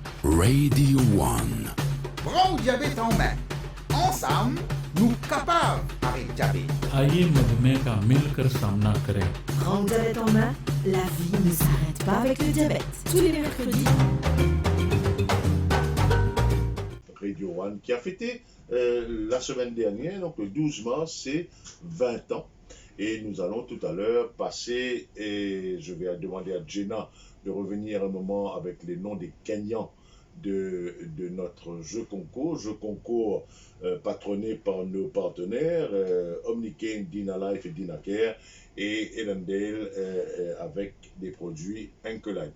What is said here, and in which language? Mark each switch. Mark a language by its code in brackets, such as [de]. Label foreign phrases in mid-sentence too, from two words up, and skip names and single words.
[fr] Radio One. Prends le diabète en main. Ensemble, nous capables avec le diabète. [hi] आइए मधुमेह का मिलकर सामना करें। [fr] Prends le diabète en main, la vie ne s'arrête pas avec le diabète. Tous les mercredis. Radio One qui a fêté la semaine dernière, donc le 12 mars, c'est 20 ans. Et nous allons tout à l'heure passer, et je vais demander à Jenna de revenir un moment avec les noms des gagnants de notre jeu concours patronné par nos partenaires Omnicane, Dynalife et Dynacare et Ellendale avec des produits Anchorlife.